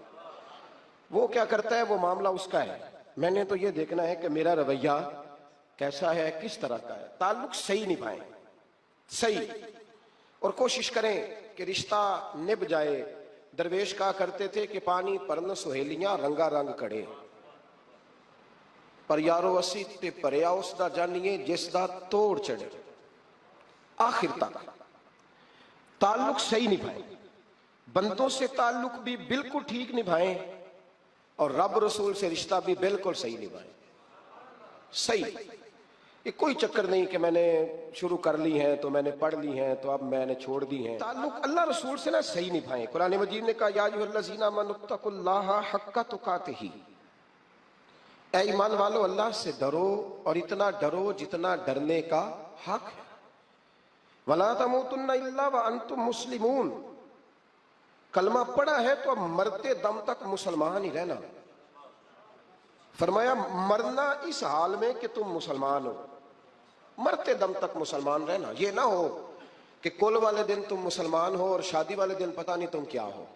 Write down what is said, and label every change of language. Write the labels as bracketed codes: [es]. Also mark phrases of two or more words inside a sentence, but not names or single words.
[ur] وہ کیا کرتا ہے وہ معاملہ اس کا ہے، میں نے تو یہ دیکھنا ہے کہ میرا رویہ کیسا ہے، کس طرح کا ہے۔ تعلق صحیح نبھائیں، صحیح، اور کوشش کریں کہ رشتہ نبھ جائے۔ درویش کہا کرتے تھے کہ [pa] پانی پرن سہیلیاں رنگا رنگ کڑے، پر یارو اسی تے پریا اس دا جانیے جس دا توڑ چڑھے۔ [ur] آخر تک تعلق صحیح نبھائیں، بندوں سے تعلق بھی بالکل ٹھیک نبھائیں، اور رب رسول سے رشتہ بھی بالکل صحیح نبھائیں۔ صحیح، یہ کوئی چکر نہیں کہ میں نے شروع کر لی ہیں تو میں نے پڑھ لی ہیں تو اب میں نے چھوڑ دی ہیں۔ تعلق اللہ رسول سے نہ صحیح نبھائیں۔ قرآن مجید نے کہا [ar] یا ایھا الذین آمنوا اتقوا اللہ حق تقاتہ، [ur] اے ایمان والو اللہ سے ڈرو اور اتنا ڈرو جتنا ڈرنے کا حق ہے۔ [ar] ولا تموتن الا وانتم مسلمون، [ur] کلمہ پڑھا ہے تو اب مرتے دم تک مسلمان ہی رہنا۔ فرمایا مرنا اس حال میں کہ تم مسلمان ہو، مرتے دم تک مسلمان رہنا۔ یہ نہ ہو کہ کل والے دن تم مسلمان ہو اور شادی والے دن پتہ نہیں تم کیا ہو۔